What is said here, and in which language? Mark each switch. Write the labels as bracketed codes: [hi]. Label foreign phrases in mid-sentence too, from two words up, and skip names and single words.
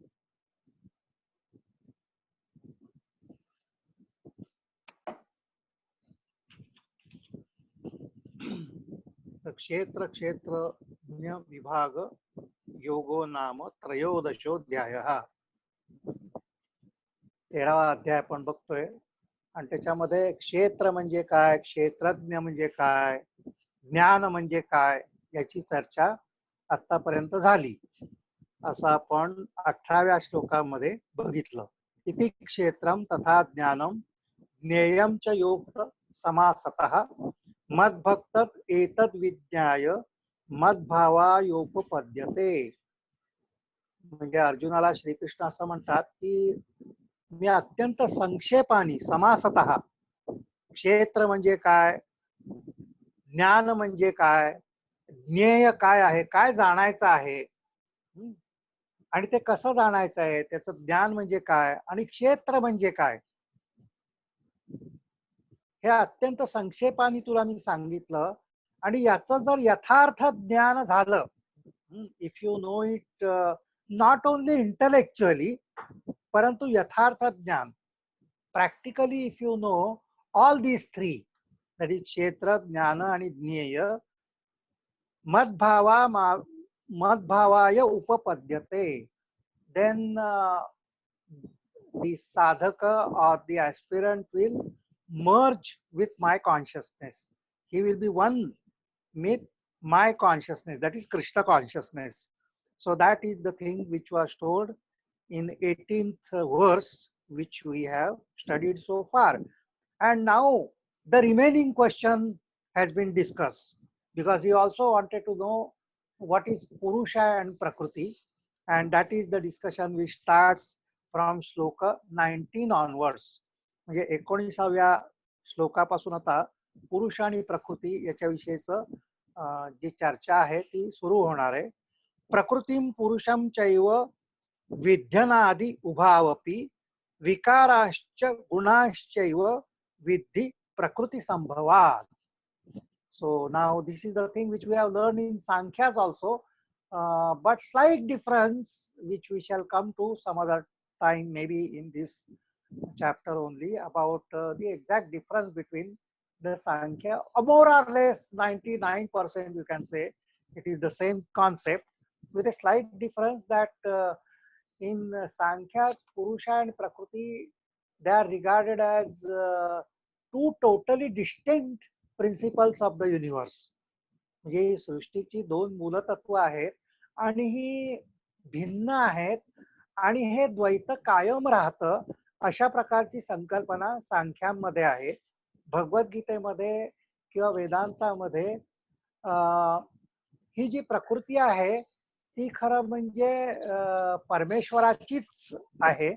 [sa] क्षेत्र क्षेत्रज्ञ विभाग योगो नाम त्रयोदशोऽध्यायः 13वा [mr] अध्याय आपण बघतोय आणि त्याच्यामध्ये क्षेत्र म्हणजे काय क्षेत्रज्ञ म्हणजे काय ज्ञान म्हणजे काय याची चर्चा आतापर्यंत झाली असं आपण 18व्या श्लोकामध्ये बघितलं. [sa] इति क्षेत्रम तथा ज्ञानम ज्ञेयम च योक्त समासतः मद्भक्त एतद् विज्ञाय मद्भावायोपपद्यते. [mr] म्हणजे अर्जुनाला श्रीकृष्ण असं म्हणतात की मी अत्यंत संक्षेपाने समासतः, क्षेत्र म्हणजे काय, ज्ञान म्हणजे काय, ज्ञेय काय आहे, काय जाणायचं आहे, आणि ते कसं जाणायचं आहे, त्याचं ज्ञान म्हणजे काय आणि क्षेत्र म्हणजे काय, हे अत्यंत संक्षेपाने तुला मी सांगितलं. आणि याचं जर यथार्थ ज्ञान झालं, [en] If you know it not only intellectually, [mr] परंतु यथार्थ ज्ञान [en] प्रॅक्टिकली, If you know all these three, that is [mr] क्षेत्र, ज्ञान आणि ज्ञेय, [sa] मद्भावाय उपपद्यते, [en] then the sadhaka or the aspirant will merge with my consciousness. He will be one with my consciousness, that is Krishna consciousness. So that is the thing which was told in 18th verse, which we have studied so far. And now the remaining question has been discussed, because he also wanted to know what is Purusha and Prakriti, and that is the discussion which starts from श्लोक 19 onwards. [mr] म्हणजे 19व्या श्लोकापासून आता पुरुष आणि प्रकृती याच्याविषयीचं जी चर्चा आहे ती सुरू होणार आहे. [sa] प्रकृतीम पुरुषम चैव विध्यनादि उभावपि विकाराश्च गुणाश्चैव विद्धि प्रकृति संभवात्. [en] So now this is the thing which we have learned in Sankhyas also, but slight difference which we shall come to some other time, maybe in this chapter only, about the exact difference between the Sankhya, more or less 99% you can say it is the same concept, with a slight difference that in Sankhya's Purusha and Prakriti, they are regarded as two totally distinct principles of the universe. [mr] म्हणजे सृष्टीची दोन मूलतत्व आहेत आणि ही भिन्न आहेत, आणि हे द्वैत कायम राहतं अशा प्रकारची संकल्पना सांख्यांमध्ये आहे. भगवद्गीतेमध्ये किंवा वेदांतामध्ये ही जी प्रकृती आहे ती खरं म्हणजे परमेश्वराचीच आहे.